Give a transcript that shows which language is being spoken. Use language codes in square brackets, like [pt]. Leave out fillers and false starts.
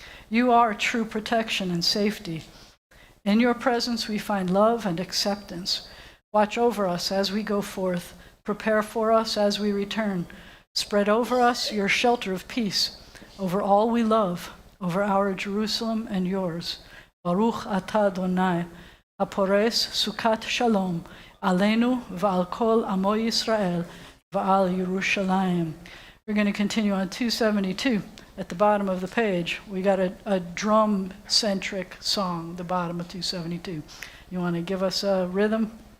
[en] You are true protection and safety. In your presence we find love and acceptance. Watch over us as we go forth. Prepare for us as we return. Spread over us your shelter of peace, over all we love, over our Jerusalem and yours. [he] Baruch atah Adonai, הפורס סוכת שלום עלינו ועל כל עמו ישראל ועל ירושלים. [en] We're going to continue on 272 at the bottom of the page. We got a drum-centric song, the bottom of 272. You want to give us a rhythm?